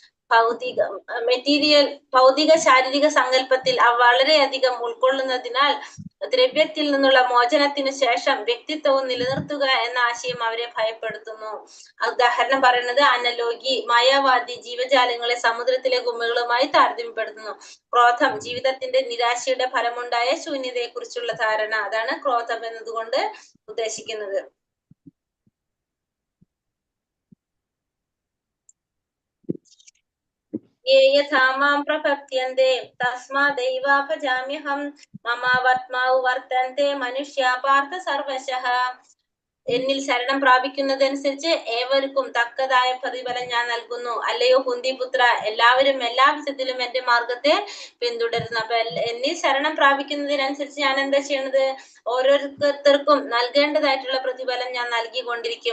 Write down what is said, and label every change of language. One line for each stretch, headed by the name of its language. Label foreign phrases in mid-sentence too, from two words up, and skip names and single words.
Malayalam: ഭൗതിക ശാരീരിക സങ്കല്പത്തിൽ വളരെയധികം ഉൾക്കൊള്ളുന്നതിനാൽ ദ്രവ്യത്തിൽ നിന്നുള്ള മോചനത്തിനു ശേഷം വ്യക്തിത്വവും നിലനിർത്തുക എന്ന ആശയം അവരെ ഭയപ്പെടുത്തുന്നു. ഉദാഹരണം പറയുന്നത് അനലോഗി, മായാവാദി ജീവജാലങ്ങളെ സമുദ്രത്തിലെ ഗുമ്മകളുമായി താരതമ്യപ്പെടുത്തുന്നു. ക്രോധം, ജീവിതത്തിന്റെ നിരാശയുടെ ഫലമുണ്ടായ ശൂന്യതയെ കുറിച്ചുള്ള ധാരണ. അതാണ് ക്രോധം എന്നതുകൊണ്ട് ഉദ്ദേശിക്കുന്നത്.
Sanskrit: ये यथा मां प्रपद्यन्ते तस्मादैवाभजाम्यहं ममावर्त्माउ वर्तन्ते मनुष्या पार्थ सर्वशः.
Malayalam: എന്നിൽ ശരണം പ്രാപിക്കുന്നതനുസരിച്ച് ഏവർക്കും തക്കതായ പ്രതിഫലം ഞാൻ നൽകുന്നു. അല്ലയോ കുന്തിപുത്ര, എല്ലാവരും എല്ലാ വിധത്തിലും എന്റെ മാർഗത്തെ പിന്തുടരുന്നു. അപ്പൊ എന്നിൽ ശരണം പ്രാപിക്കുന്നതിനനുസരിച്ച് ഞാൻ എന്താ ചെയ്യണത്? ഓരോരുത്തർക്കും നൽകേണ്ടതായിട്ടുള്ള പ്രതിഫലം ഞാൻ നൽകിക്കൊണ്ടിരിക്കും.